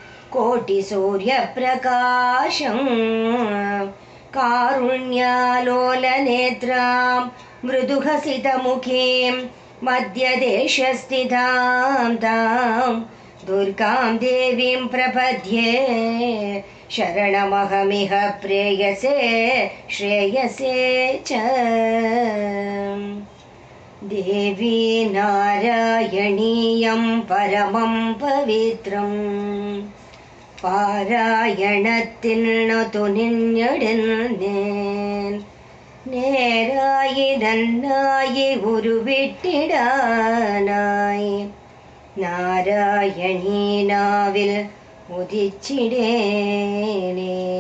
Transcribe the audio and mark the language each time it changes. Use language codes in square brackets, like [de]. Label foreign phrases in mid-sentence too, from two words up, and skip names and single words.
[sa] कोटिसूर्यप्रकाशं कारुण्यालोलनेत्रां मृदुहसितमुखीं मध्यदेशस्थितां तां दुर्गां देवीं प्रपद्ये शरणमहमिह प्रेयसे श्रेयसे च देवी नारायणीयं परमं पवित्रं [ml] പാരായണത്തിൽ തുനിഞ്ഞിടുന്നേൻ നേരായി നന്നായി ഉരുവിട്ടിടാനായി നാരായണീ നാവിൽ ഉദിച്ചിടേനേ